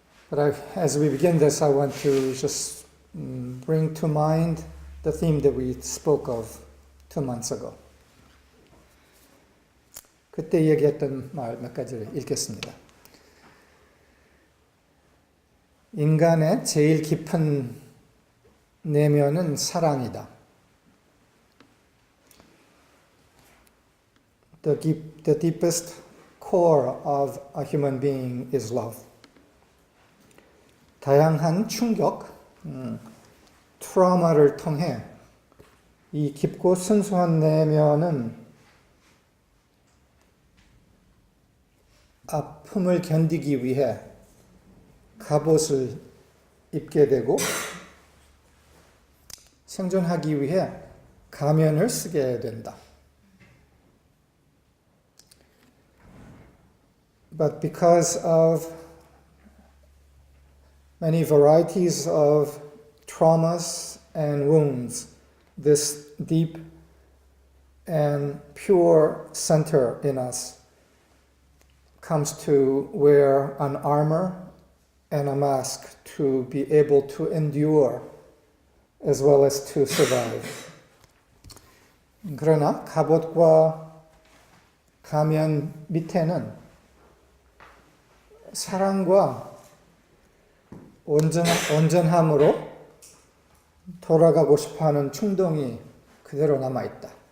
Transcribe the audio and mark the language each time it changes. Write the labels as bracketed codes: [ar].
[en] But as we begin this, I want to just bring to mind the theme that we spoke of 2 months ago. [ko] 그때 얘기했던 말 몇 가지를 읽겠습니다. 인간의 제일 깊은 내면은 사랑이다. [en] The deepest core of a human being is love. [ko] 다양한 충격, 트라우마를 통해 이 깊고 순수한 내면은 아픔을 견디기 위해 갑옷을 입게 되고 생존하기 위해 가면을 쓰게 된다. [en] But because of many varieties of traumas and wounds, this deep and pure center in us comes to wear an armor and a mask to be able to endure as well as to survive. [ko] 그러나 갑옷과 가면 밑에는 사랑과 온전함으로 돌아가고 싶어하는 충동이 그대로 남아있다.